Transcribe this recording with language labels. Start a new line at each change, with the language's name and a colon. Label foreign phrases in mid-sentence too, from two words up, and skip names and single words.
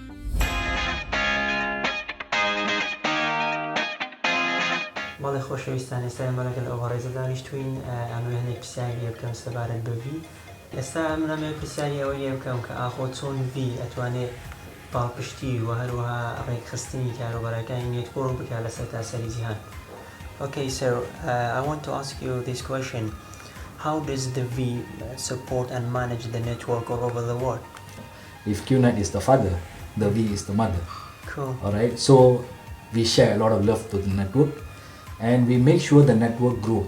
Central Kurdish: بەڵێ خۆشەویستان، ئێستا ئێمە لەگەڵ ئەوە ڕێزە دانیشتوین ئەمەوێ هەنێک پرسیاری لێ بکەم سەبارەت بە V. ئێستا من ئەمەوێ پرسیاری ئەوە لێ بکەم کە ئاخۆ چۆن V ئەتوانێت باڵپشتی و هەروەها ڕێکخستنی کاروبارەکانی نێتوۆرک بکات لەسەر تاسەری جیهان.
English: Okay, so I want to ask you this question. How does the V support and manage the network all over the world? If Qnet is the father, the V is the mother. Cool. Alright, so we share a lot of love to the network, and we make sure the network grow.